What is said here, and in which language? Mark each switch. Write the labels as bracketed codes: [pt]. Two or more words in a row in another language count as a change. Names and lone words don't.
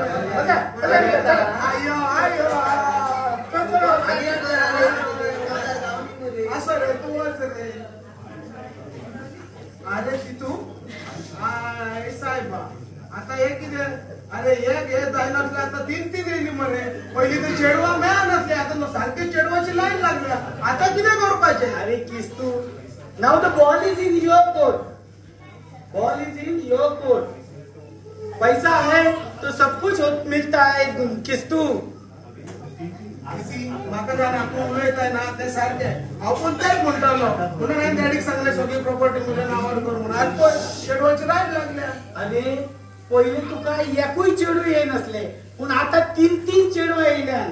[kok] आयो असं रे तू वच रे अरे तितू साहेबा आता हे कितें अरे एक हे जायनासले आता तीन येयली मरे पहिली तर चेडवा मेळा नासले आता सारखे चेडवाची लाईन लागल्या आता कितें करपाचें [en] अरे किस्तू नाव the ball is in your court ball is in your court [hi] पैसा है तो सब कुछ मिलता है [en] किस्तू [kok] म्हाका जाणा तू उलयताय ना ते सारखे हांव पण तेच म्हणटालो म्हणून हांवें डॅडीक सांगलें सगळी प्रॉपर्टी म्हज्या नांवार कर म्हणून आज पळय चेडवाची लायन लागल्या अरे पहिले तुका एकूय चेडू येयनासले पूण आता तीन चेडवां येयल्यान